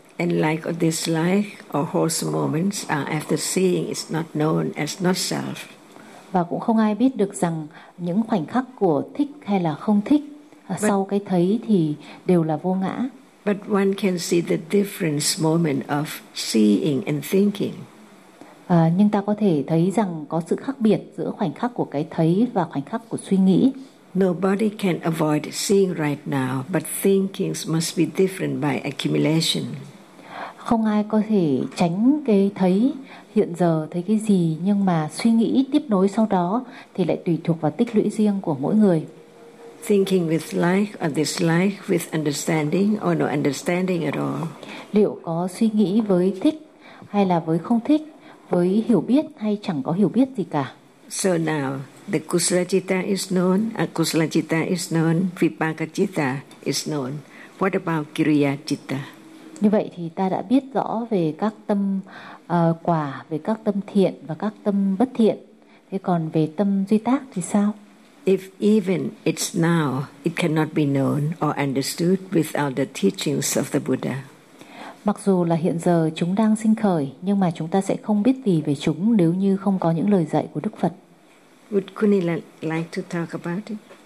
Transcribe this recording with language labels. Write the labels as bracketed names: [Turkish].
[English] And like this life or wholesome moments after seeing is not known as not self. [Vietnamese] Và cũng không ai biết được rằng những khoảnh khắc của thích hay là không thích sau cái thấy thì đều là vô ngã. [English] But one can see the difference moment of seeing and thinking. [Vietnamese] Nhưng ta có thể thấy rằng có sự khác biệt giữa khoảnh khắc của cái thấy và khoảnh khắc của suy nghĩ. [English] Nobody can avoid seeing right now, but thinking must be different by accumulation. [Vietnamese] Không ai có thể tránh cái thấy hiện giờ, thấy cái gì, nhưng mà suy nghĩ tiếp nối sau đó thì lại tùy thuộc vào tích lũy riêng của mỗi người. [English] Thinking with like or dislike, with understanding or no understanding at all. [Vietnamese] Liệu có suy nghĩ với thích hay là với không thích, với hiểu biết hay chẳng có hiểu biết gì cả. [English] So now, the kusala citta is known, akusala citta is known, vipaka citta is known. What about kriya citta? [Vietnamese] Như vậy thì ta đã biết rõ về các tâm quả, về các tâm thiện và các tâm bất thiện. Thế còn về tâm duy tác thì sao? [English] If even it's now, it cannot be known or understood without the teachings of the Buddha. [Vietnamese] Mặc dù là hiện giờ chúng đang sinh khởi, nhưng mà chúng ta sẽ không biết gì về chúng nếu như không có những lời dạy của Đức Phật. [English] Would Kunila like to talk about it?